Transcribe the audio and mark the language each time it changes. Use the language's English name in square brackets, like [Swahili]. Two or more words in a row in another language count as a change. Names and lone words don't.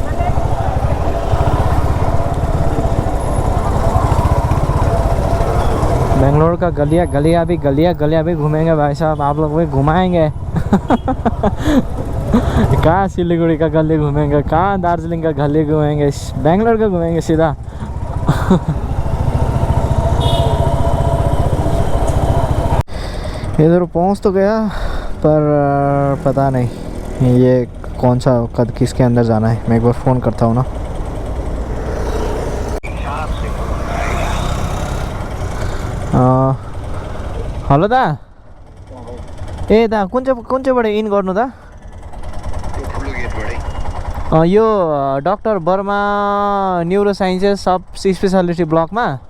[Hindi] बेंगलोर का गलिया भी घूमेंगे भाई साहब, आप लोग भी घुमाएंगे कहाँ सिलीगुड़ी का गली घूमेंगे, कहाँ दार्जिलिंग का गली घूमेंगे, बेंगलोर का घूमेंगे सीधा इधर पहुंच तो गया पर पता नहीं ये कौन सा किसके अंदर जाना है। मैं एक बार फ़ोन करता हूँ ना। [Nepali] हेलो दा, ए दा कुन चाहिँ इन गर्नु दा? यो डक्टर वर्मा [English] neuro sciences sub speciality [Nepali] ब्लकमा